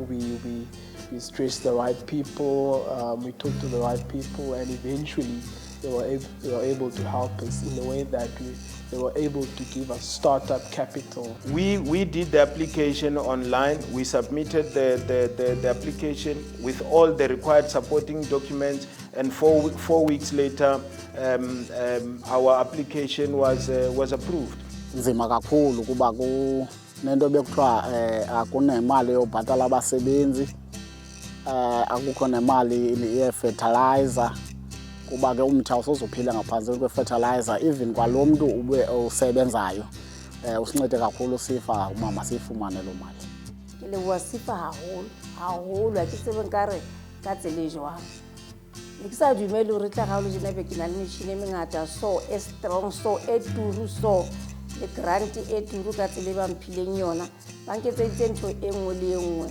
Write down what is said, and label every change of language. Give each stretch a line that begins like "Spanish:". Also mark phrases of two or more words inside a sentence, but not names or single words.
English: We stressed the right people, we talked to the right people, and eventually they were able to help us in a way that they were able to give us startup capital. We did the application online. We submitted the application with all the required supporting documents, and 4 weeks later, our application was approved.
Xhosa: Nzima kakhulu kuba nento bekuthiwa akunemali yobhatala abasebenzi, akukho nemali ye-fertilizer, kuba ke umthi awusozophila ngaphansi kwe-fertilizer. Even kwalo mntu ube usebenzayo usincede kakhulu CIFA uma masiyifumane loo mali.
Southern Sotho: Ke leboha CIFA haholo ha ke tsebe nkare ka tsela e jwang. Ne ke sa dumele hore tla ga o le jena be ke na le metšhini e mengata so e strong so e turu so le grant e turu ka tsela e ba mphileng yona ba nketseditse ntho e nngwe le e nngwe.